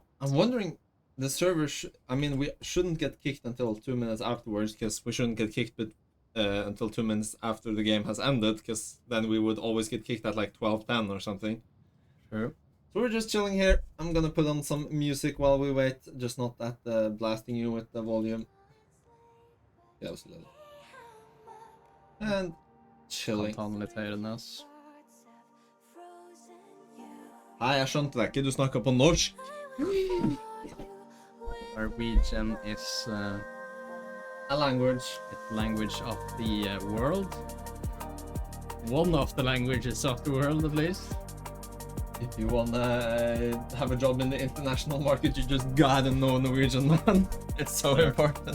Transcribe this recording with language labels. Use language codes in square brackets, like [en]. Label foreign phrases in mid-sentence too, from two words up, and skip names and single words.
[en] I'm wondering, the server I mean, we shouldn't get kicked until 2 minutes afterwards, because we shouldn't get kicked until 2 minutes after the game has ended, because then we would always get kicked at like 12:10 or something. True. So we're just chilling here. I'm gonna put on some music while we wait, just not at blasting you with the volume. Yeah, it was a little. And chilling. [no] Hei, jeg skjønte deg ikke. Du snakket på norsk. [en] Norwegian is a language. It's language of the world. One of the languages of the world, at least. If you wanna have a job in the international market, you just gotta know Norwegian, man. It's so important.